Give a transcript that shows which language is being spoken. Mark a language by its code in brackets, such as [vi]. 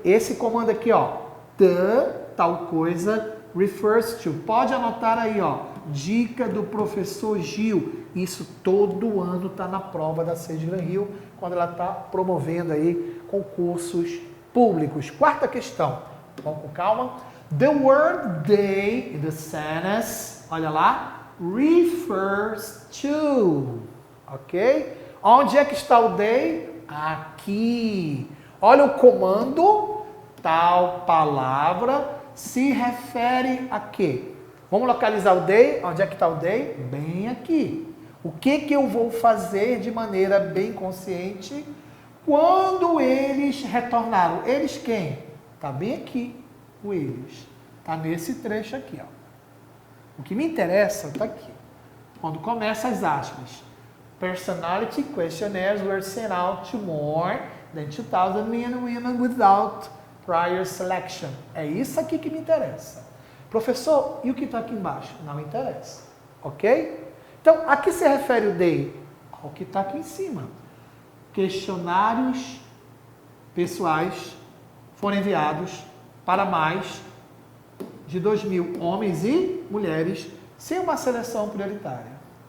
[pt] Esse comando aqui, ó, the, tal coisa, [en] refers to. [pt] Pode anotar aí, ó, dica do professor Gil. Isso todo ano está na prova da Sejlan Hill, quando ela está promovendo aí concursos públicos. Quarta questão. Vamos com calma. [en] The word they in the sentence, [pt] olha lá, [en] refers to, ok? [pt] Onde é que está o they? Aqui. Olha o comando, tal palavra se refere a quê? Vamos localizar o they. Onde é que está o they? Bem aqui. O que eu vou fazer de maneira bem consciente quando eles retornaram? Eles quem? Está bem aqui, o eles. Está nesse trecho aqui, ó. O que me interessa está aqui. Quando começa as aspas. [en] Personality questionnaires were sent out to more than 2,000 men and women without prior selection. [pt] É isso aqui que me interessa. Professor, e o que está aqui embaixo? Não interessa. Ok? Então, a que se refere o they? Ao que está aqui em cima. Questionários pessoais foram enviados para mais de 2.000 homens e mulheres sem uma seleção prioritária.